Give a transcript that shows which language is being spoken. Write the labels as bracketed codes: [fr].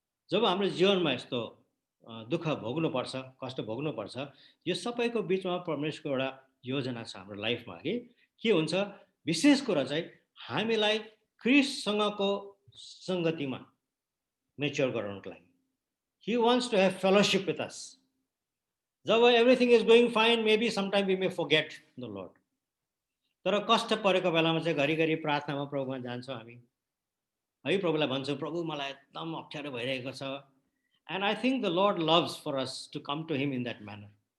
[ne] जब हाम्रो जीवनमा यस्तो दुःख भोग्नुपर्छ, कष्ट भोग्नुपर्छ, यो सबैको बिचमा परमेश्वरको एउटा योजना छ हाम्रो लाइफमा कि के हुन्छ? विशेष कुरा चाहिँ हामीलाई क्रिस्टसँगको सङ्गतिमा मेच्योर गराउनको लागि। [en] He wants to have fellowship with us. [ne] Job [en] Everything is going fine, maybe sometime we may forget the Lord. [ne] तर कष्ट परेको बेलामा चाहिँ घरिघरि प्रार्थनामा प्रभुमा जान्छौँ हामी है, प्रभुलाई भन्छौँ प्रभु मलाई एकदम अप्ठ्यारो भइरहेको छ। [en] And I think the Lord loves for us to come to him in that manner.